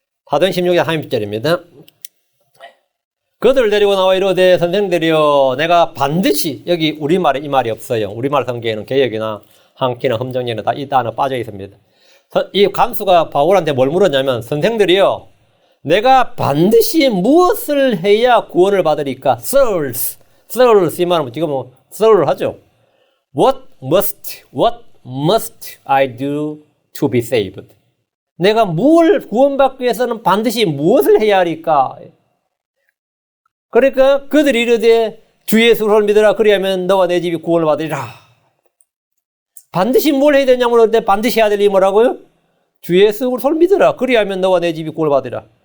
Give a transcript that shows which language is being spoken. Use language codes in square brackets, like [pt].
[ko] 사도행 16장 30절입니다. 그들을 데리고 나와 이르되 선생들이여 내가 반드시 여기 우리말에 이 말이 없어요. 우리말 성경에는 개역이나 한키나 험정에는 다 이 단어 빠져 있습니다. 이 간수가 바울한테 뭘 물었냐면 선생들이여 내가 반드시 무엇을 해야 구원을 받으리까? Sirs 이 말은 지금 Sir 하죠. [en] What must I do to be saved? [ko] 내가 뭘 구원받기 위해서는 반드시 무엇을 해야 하리까? 그러니까 그들이 이르되 주 예수를 믿으라 그리하면 너와 내 집이 구원을 받으리라. 반드시 뭘 해야 되냐고 그러는데 반드시 해야 될 일이 뭐라고요? 주 예수를 믿으라 그리하면 너와 내 집이 구원을 받으리라.